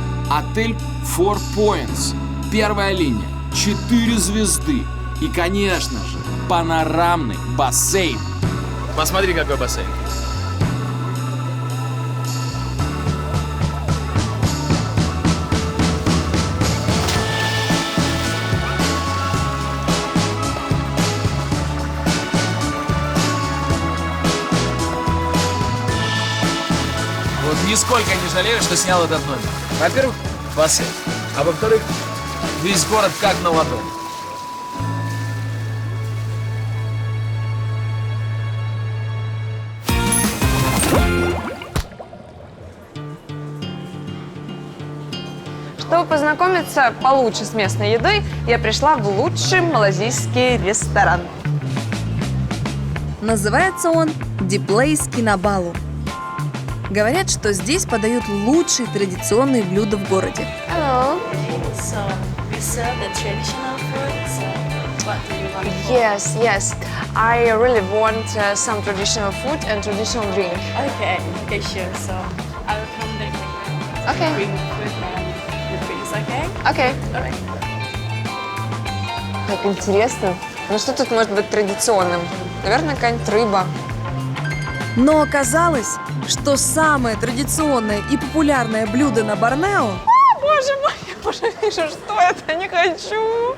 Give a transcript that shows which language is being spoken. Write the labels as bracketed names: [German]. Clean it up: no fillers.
[Russian] Отель Four Points. 1-я линия. 4 звезды. И, конечно же, панорамный бассейн. Посмотри, какой бассейн. Вот нисколько не жалею, что снял этот номер. Во-первых, бассейн. А во-вторых, весь город как на ладони. Чтобы познакомиться получше с местной едой, я пришла в лучший малазийский ресторан. Называется он «Ди Плейс Кинабалу». Говорят, что здесь подают лучшие традиционные блюда в городе. [English] Hello. So we serve the traditional food. So what do you want? Yes, yes. I really want some traditional food and traditional drink. Okay, okay, sure. So I will come back later. Okay. Bring the food and the drinks, okay? Okay. Alright. [Russian] Как интересно. Ну что тут может быть традиционным? Наверное, какая-нибудь рыба. Но оказалось, что самое традиционное и популярное блюдо на Борнео Боже мой, я уже вижу, что это, не хочу.